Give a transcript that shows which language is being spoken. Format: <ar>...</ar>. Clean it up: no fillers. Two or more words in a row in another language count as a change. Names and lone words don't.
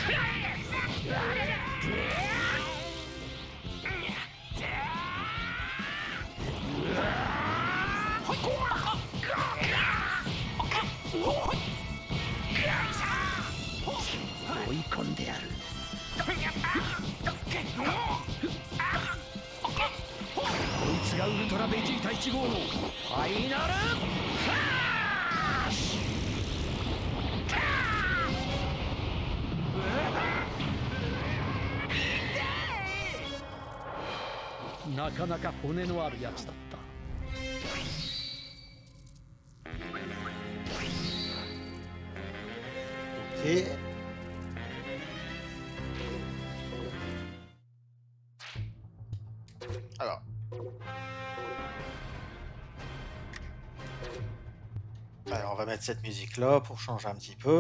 <ja>追い込んでやるこいつがウルトラベジータ1号のファイナルなかなか骨のあるやつだった</ja> <fr>Et... Alors. Alors, on va mettre cette musique-là pour changer un petit peu.</fr>